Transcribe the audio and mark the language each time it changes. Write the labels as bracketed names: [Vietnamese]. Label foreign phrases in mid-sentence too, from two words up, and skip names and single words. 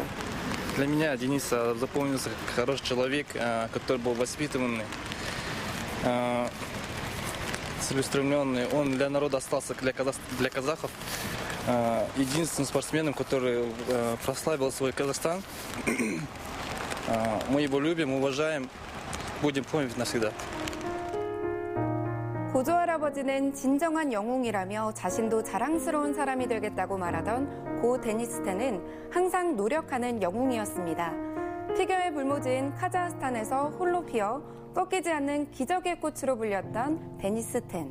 [Russian] Для меня Денис запомнился как хороший человек, который был воспитанный, целеустремленный. Он для народа остался, для казахов, единственным спортсменом, который прославил свой Казахстан. Мы его любим, уважаем, будем помнить навсегда. [Korean] 고조할아버지는 진정한 영웅이라며 자신도 자랑스러운 사람이 되겠다고 말하던 고 데니스텐은 항상 노력하는 영웅이었습니다. 피겨에 불모지인 카자흐스탄에서 홀로 피어 꺾이지 않는 기적의 꽃으로 불렸던 데니스텐.